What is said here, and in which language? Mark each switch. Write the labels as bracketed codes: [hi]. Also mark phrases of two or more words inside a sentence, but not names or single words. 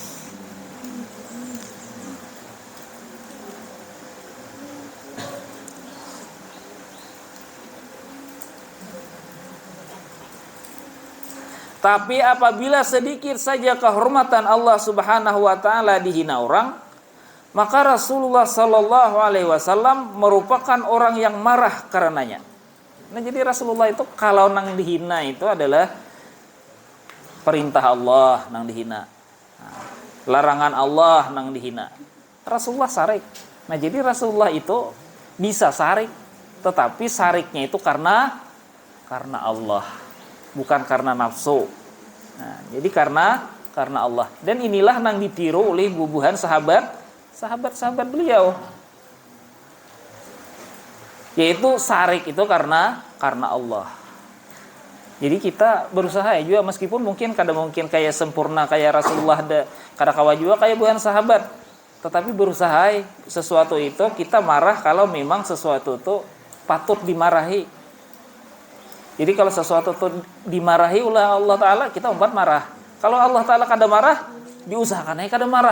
[id] Tapi apabila sedikit saja kehormatan Allah [ar] Subhanahu wa taala [id] dihina orang, maka Rasulullah [ar] sallallahu alaihi wasallam [id] merupakan orang yang marah karenanya. Nah, jadi Rasulullah itu kalau nang dihina itu adalah perintah Allah nang dihina. Larangan Allah nang dihina. Rasulullah sarik. Nah, jadi Rasulullah itu bisa sarik, tetapi sariknya itu karena Allah, bukan karena nafsu. Nah, jadi karena Allah. Dan inilah nang ditiru oleh bubuhan sahabat beliau. Yaitu sarik itu karena Allah. Jadi kita berusaha ya juga, meskipun mungkin kada mungkin kayak sempurna kayak Rasulullah, [bjn] kada kawa [id] juga kayak bukan sahabat. Tetapi berusaha sesuatu itu kita marah kalau memang sesuatu itu patut dimarahi. Jadi kalau sesuatu itu dimarahi oleh Allah Ta'ala, kita umat marah. Kalau Allah Ta'ala kada marah, diusahakan aja kada marah.